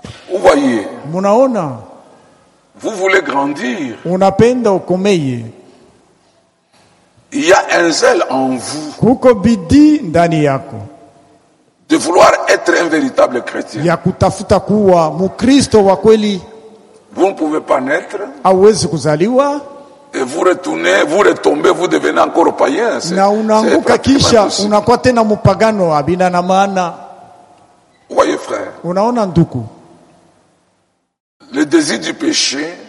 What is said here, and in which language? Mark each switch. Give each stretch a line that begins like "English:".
French: Vous voyez.
Swahili: Munaona.
French: Vous voulez grandir.
Swahili: Unapenda ukomeye.
French: Il y a un zèle en vous.
Swahili: Kuko bidi ndani yako.
French: De vouloir être un véritable chrétien.
Swahili: Ya kutafuta kuwa mukristo wa kweli.
French: Vous ne pouvez pas naître.
Swahili: Hawezi kuzaliwa.
French: Et vous retournez, vous retombez, vous devenez encore païen.
Swahili: Na unaanguka kisha unakuwa tena mupagano abina na maana.
French: Voyez, frère.
Swahili: Unaona nduku.
French: Le désir du péché.